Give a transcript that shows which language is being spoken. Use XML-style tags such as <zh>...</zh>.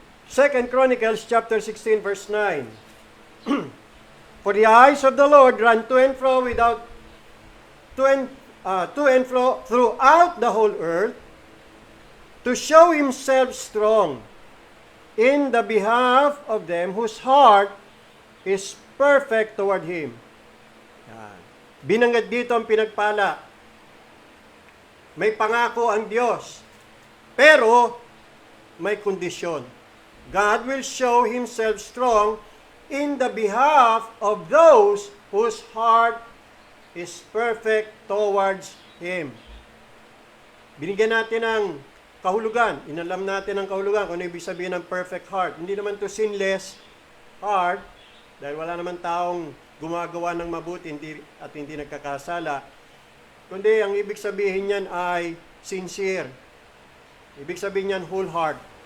<en>2nd Chronicles chapter 16 verse 9. For the eyes of the Lord run to and fro throughout the whole earth to show himself strong in the behalf of them whose heart is perfect toward him.</en> <tl>Yan. Binanggit dito ang pinagpala. May pangako ang Diyos, pero may kondisyon.</tl> <en>God will show himself strong in the behalf of those whose heart is perfect towards him.</en> <tl>Binigyan natin ng kahulugan. Inalam natin ang kahulugan kung ano ibig sabihin ng</tl> <en>perfect heart.</en> <tl>Hindi naman to</tl> <en>sinless heart,</en> <tl>dahil wala naman taong gumagawa ng mabuti at hindi nagkakasala. Kundi ang ibig sabihin niyan ay sincere. Ibig sabihin niyan</tl> <en>whole heart.</en>